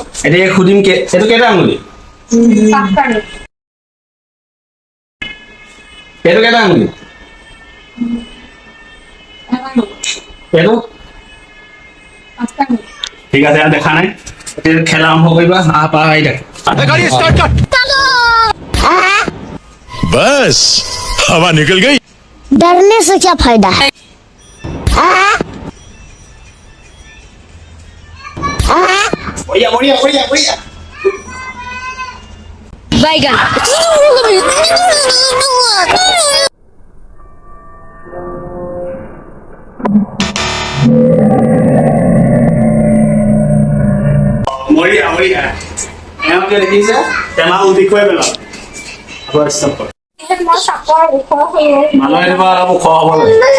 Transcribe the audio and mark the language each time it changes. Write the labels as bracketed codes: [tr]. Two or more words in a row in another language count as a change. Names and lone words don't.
[as] এতিয়া সুধিম এইটো কেইটা আঙুলি? এইটো কেইটা আঙুলি? এইটো ঠিক আছে, দেখা নাই। খেলা আৰম্ভ কৰিবা। [hi] बस हवा निकल गई। डरने से क्या फायदा है? बैगन। [as] মৰিয়া এওঁকে দেখিছে টেমা উঠি খুৱাই পেলাম। মানুহে অলপ ওখ হ'ব লাগে।